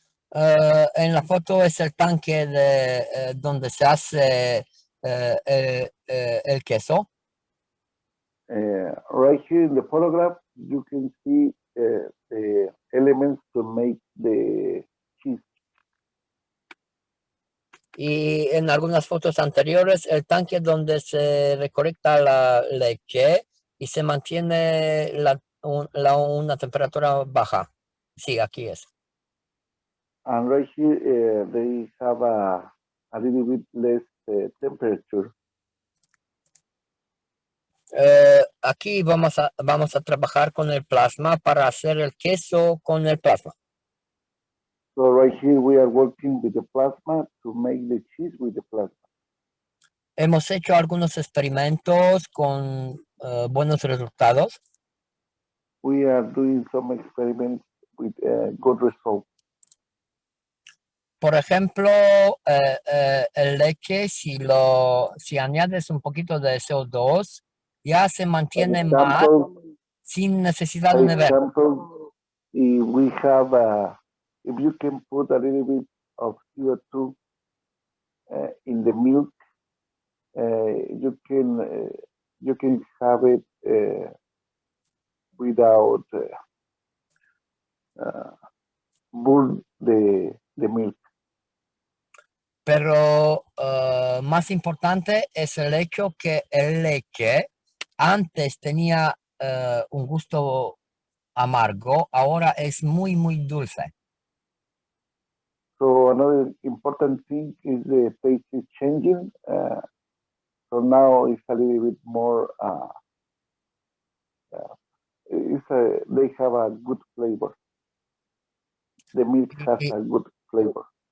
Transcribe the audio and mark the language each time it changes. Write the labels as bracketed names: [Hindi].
[Spanish] En la foto es el tanque de donde se hace el queso. [English] Right here in the photograph, you can see the elements to make the cheese. [Spanish] Y en algunas fotos anteriores, el tanque donde se recolecta la leche y se mantiene una temperatura baja. Sí, aquí es. [English] And right here, they have a little bit less temperature. [Spanish] Aquí vamos a trabajar con el plasma para hacer el queso con el plasma. [English] So right here we are working with the plasma to make the cheese with the plasma. [Spanish] Hemos hecho algunos experimentos con buenos resultados. [English] We are doing some experiments with good results. [Spanish] Por ejemplo, el leche, si añades un poquito de CO2, ya se mantiene más sin necesidad de nevera. [English] For example, if you can put a little bit of CO2 in the milk, you can have it without burn the milk. [Spanish] Pero más importante es el hecho que el leche antes tenía un gusto amargo, ahora es muy, muy dulce. [English] So another important thing is the taste is changing. So now it's a little bit more. They have a good flavor. The milk has a good flavor.